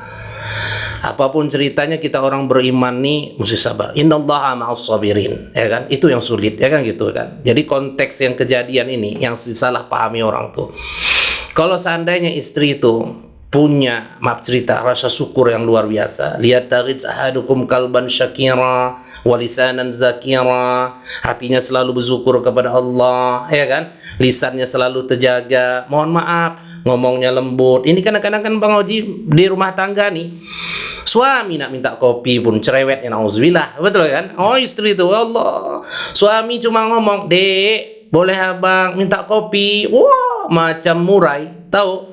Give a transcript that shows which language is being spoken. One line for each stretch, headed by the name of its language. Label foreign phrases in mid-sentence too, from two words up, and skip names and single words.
Malay: Apapun ceritanya kita orang beriman nih mesti sabar.
Arabic: إن الله مع الصابرين,
Malay: ya kan? Itu yang sulit, ya kan gitu kan? Jadi konteks yang kejadian ini yang disalah pahami orang tuh. Kalau seandainya istri itu punya, maaf cerita, rasa syukur yang luar biasa.
Arabic: Lihat تريد أحدكم قلبا شاكرا ولسانا ذاكرا,
Malay: hatinya selalu bersyukur kepada Allah, ya kan? Lisannya selalu terjaga, mohon maaf, ngomongnya lembut. Ini kadang-kadang kan Bang Haji di rumah tangga nih, suami nak minta kopi pun cerewet, ya nauzubillah, betul kan? Oh istri itu, Allah, suami cuma ngomong, dek, boleh abang minta kopi, wah macam murai, tahu?